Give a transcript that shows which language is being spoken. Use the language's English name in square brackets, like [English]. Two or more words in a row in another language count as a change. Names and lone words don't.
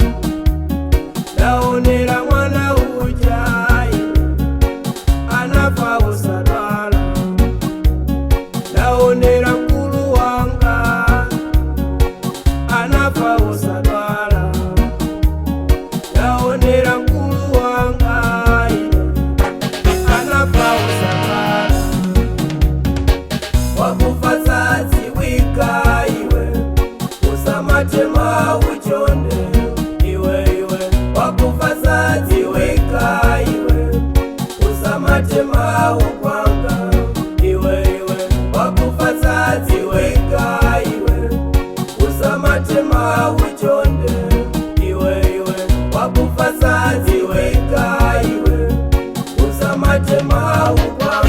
[Nyanja] daonera mwana uja anafa usadwala daonera mkulu wanga anafa usadwala daonera mkulu wanga anafa usadwala wakufadzazi wika iwe usamatema uchonde iwe wakufadzazi weka iwe usamatema ukwanga iwe wakufadzazi weka iwe usamatema uchonde iwe wakufadzazi weka iwe usamatema ukwanga